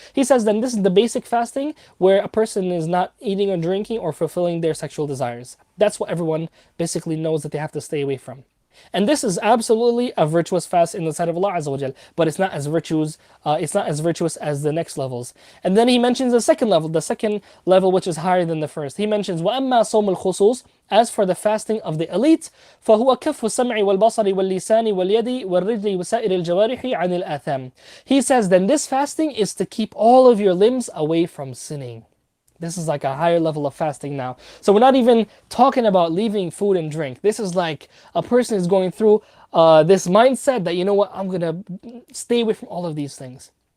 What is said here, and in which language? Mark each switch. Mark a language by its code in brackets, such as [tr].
[en] He says, then this is the basic fasting where a person is not eating or drinking or fulfilling their sexual desires. That's what everyone basically knows that they have to stay away from. And this is absolutely a virtuous fast in the sight of Allah Azza wa Jal, but it's not as virtuous as the next levels. And then he mentions the second level which is higher than the first. He mentions [ar] وَأَمَّا صَوْمُ الْخُصُوصِ, [en] as for the fasting of the elite, [ar] فَهُوَ كَفُّ السَّمْعِ وَالْبَصَرِ وَاللِّسَانِ وَالْيَدِ وَالرِّجْلِ وَسَائِرِ الْجَوَارِحِ عَنِ الْآثَامِ. [en] He says then this fasting is to keep all of your limbs away from sinning. This is like a higher level of fasting now. So we're not even talking about leaving food and drink. This is like a person is going through this mindset that, you know what, I'm going to stay away from all of these things.